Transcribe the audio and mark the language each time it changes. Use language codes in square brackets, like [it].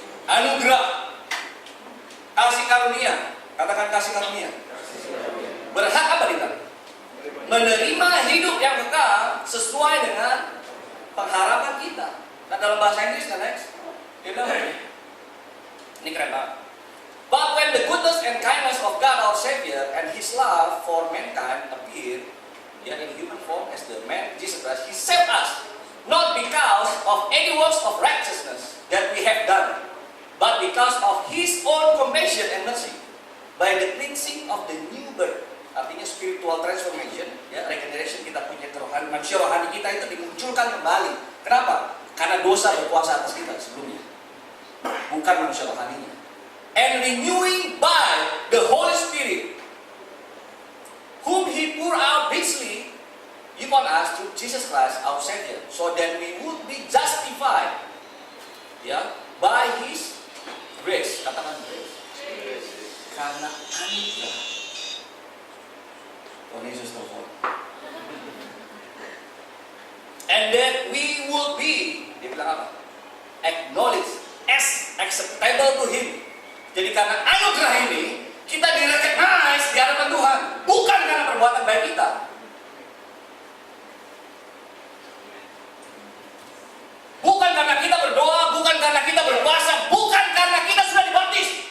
[id] Anugerah, kasih karunia. Katakan kasih karunia. Berhak apa dia? Menerima hidup yang kekal sesuai dengan pengharapan kita. Nah dalam bahasa Inggris kan next, dia bilang ini keren banget. [en] But when the goodness and kindness of God our Savior and His love for mankind appeared, in human form as the man Jesus Christ, He saved us, not because of any works of righteousness that we have done, but because of His own compassion and mercy, by the cleansing of the new birth. [id] Artinya [en] spiritual transformation, [id] ya, [en] regeneration, [id] kita punya kerohanian, manusia rohani kita itu dimunculkan kembali. Kenapa? Karena dosa berkuasa atas kita sebelumnya, bukan manusia rohaninya. [en] And renewing by the Holy Spirit, whom He poured out richly upon us through Jesus Christ our Savior, so that we would be justified, by His grace. [id] Katakan grace. Karena anugerah. Tuhan Yesus telepon. [en] And that we would be, [id] dia bilang apa? [en] Acknowledged as acceptable to Him. [id] Jadi karena anugerah ini, kita di-recognize di hadapan Tuhan, bukan karena perbuatan baik kita. Bukan karena kita berdoa, bukan karena kita berpuasa, bukan karena kita sudah dibaptis.